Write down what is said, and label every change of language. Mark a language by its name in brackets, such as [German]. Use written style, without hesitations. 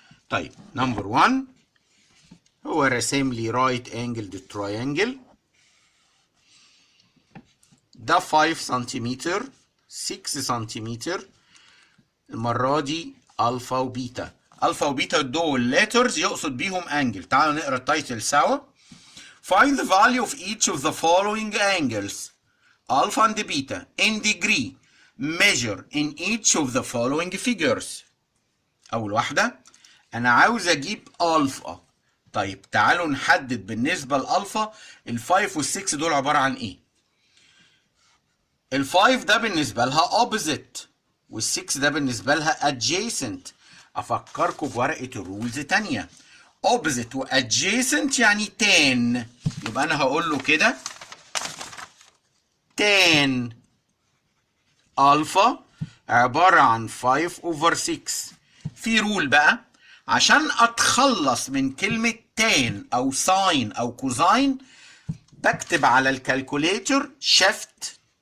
[Arabic] طيب نمبر 1 هو راسم لي رايت انجلد تراينجل ده 5 سنتيمتر 6 سنتيمتر. المره دي الفا وبيتا. الفا وبيتا دول ليترز يقصد بيهم انجل. تعالوا نقرا التايتل سوا. [English] Find the value of each of the following angles alpha and beta in degree measure in each of the following figures. [Arabic] أول واحدة أنا عاوز أجيب ألفا. طيب تعالوا نحدد بالنسبة لألفا ال5 وال6 دول عبارة عن إيه؟ ال5 ده بالنسبة لها opposite وال6 ده بالنسبة لها adjacent. أفكركم بورقة الرولز تانية. opposite و adjacent يعني tan. يبقى أنا هقول له كده tan ألفا عبارة عن 5 over 6. في رول بقى عشان أتخلص من كلمة تان أو ساين أو كوزاين بكتب على الكالكوليتر شيفت.